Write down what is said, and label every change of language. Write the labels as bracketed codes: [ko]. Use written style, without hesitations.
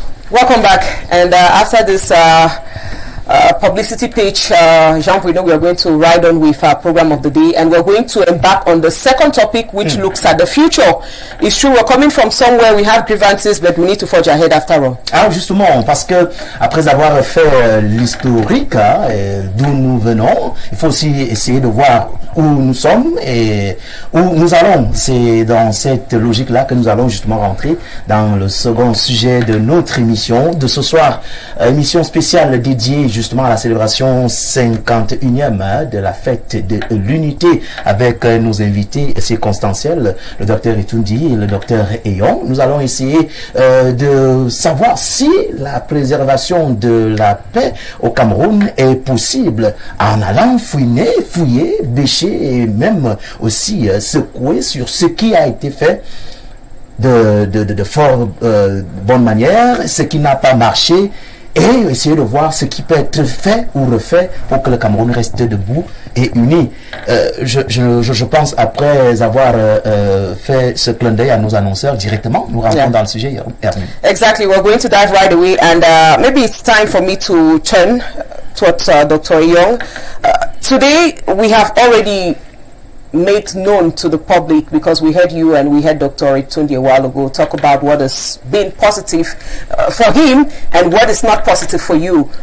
[en] Welcome back, and after this publicity page, Jean-Bruno, we are going to ride on with our program of the day, and we're going to embark on the second topic, which looks at the future. It's true, we're coming from somewhere, we have grievances, but we need to forge ahead after all. [fr] Alors justement, parce que après avoir fait l'historique d'où nous venons, il faut aussi essayer de voir où nous sommes et où nous allons. C'est dans cette logique-là que nous allons justement rentrer dans le second sujet de notre émission de ce soir. Émission spéciale dédiée justement à la célébration 51e de la fête de l'unité avec nos invités circonstanciels, le docteur Etundi et le docteur Eyon. Nous allons essayer de savoir si la préservation de la paix au Cameroun est possible en allant fouiller, bêcher et même aussi secouer sur ce qui a été fait de fort bonne manière, ce qui n'a pas marché, et essayer de voir ce qui peut être fait ou refait pour que le Cameroun reste debout et uni. Je pense, après avoir fait ce clin d'œil à nos annonceurs directement, nous rentrons dans le sujet. [en] Exactly, we're going to dive right away, and maybe it's time for me to turn towards Dr. Young. Today, we have already made known to the public, because we heard you and we heard Dr. Etundi a while ago talk about what has been positive for him and what is not positive for you.